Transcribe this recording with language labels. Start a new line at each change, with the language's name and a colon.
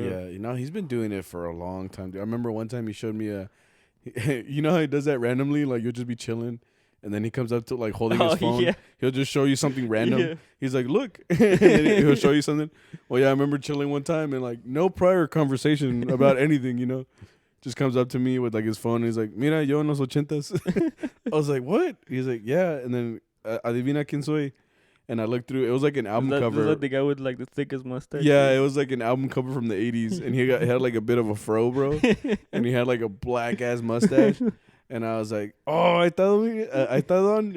English: Yeah, he's been doing it for a long time, dude. I remember one time he showed me you know how he does that randomly? Like, you'll just be chilling. And then he comes up to, like, holding his phone. Yeah. He'll just show you something random. Yeah. He's like, look. And then he'll show you something. Well, yeah, I remember chilling one time and, like, no prior conversation about anything, Just comes up to me with, like, his phone. And he's like,
Spanish: mira, yo en los ochentas.
English: I was like, what? He's like, yeah. And then,
Spanish: adivina quién soy.
English: And I looked through. It was like an album cover. Was that the guy with, like, the thickest mustache? Yeah, it was like an album cover from the 80s. And he had, like, a bit of a fro, bro. And he had, like, a black-ass mustache. And I was like, oh,
Spanish: ahí está Don.